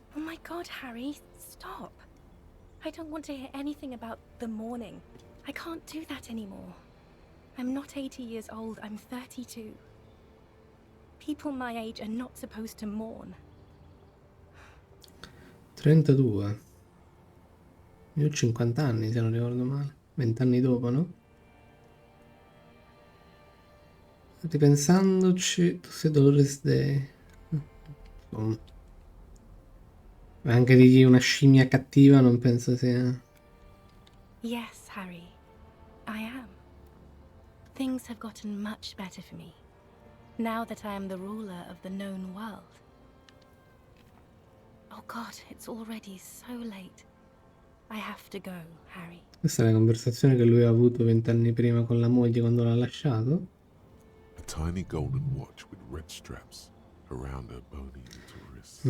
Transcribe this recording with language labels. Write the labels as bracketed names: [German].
[English] Oh my god, Harry, stop. I don't want to hear anything about the morning. I can't do that anymore. I'm not 80 years old, I'm 32. People my age are not supposed to mourn. 32. [Italian] Io ho 50 anni, se non ricordo male. 20 anni dopo, no? Ripensandoci, tu sei Dolores Day. Insomma. Anche di una scimmia cattiva non penso sia... [English] Yes, Harry, I am. Things have gotten much better for me, now that I am the ruler of the known world. Oh god, it's already so late. I have to go, Harry. [Italian] Questa è la conversazione che lui ha avuto 20 anni prima con la moglie quando l'ha lasciato. [English] A tiny golden watch with red straps around her bony little wrist.